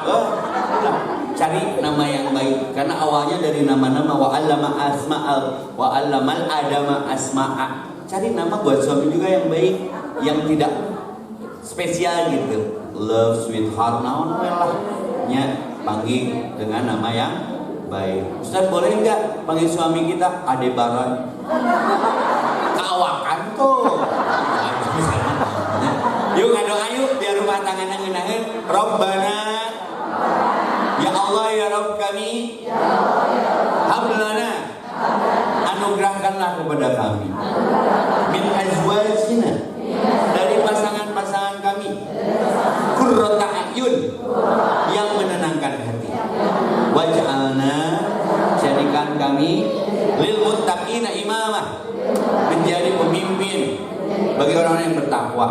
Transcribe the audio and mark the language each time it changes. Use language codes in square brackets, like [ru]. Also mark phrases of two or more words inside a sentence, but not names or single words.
[id] Cari nama yang baik karena awalnya dari nama-nama [ar] wa 'allamal adama asma'a. [id] Cari nama buat suami juga yang baik, yang tidak spesial gitu. [en] Love, sweetheart, [su] naon lah nya [id] panggil dengan nama yang baik. Ustaz boleh enggak panggil suami kita Adebaran? [su] Kawakan tuh. Yuk ngadoa yuk [id] biar rumah tangganya [su] ngeunangeun. [ar] Rabbana ya Allah ya Rabb [id] kami hablana anugerahkanlah kepada kami [ar] min azwajina, [id] dari pasangan-pasangan kami, [ar] qurrata a'yun, [id] yang menenangkan hati, waj'alna, jadikan kami [ar] lil muttaqina imamah, [id] menjadi pemimpin bagi orang-orang yang bertakwa.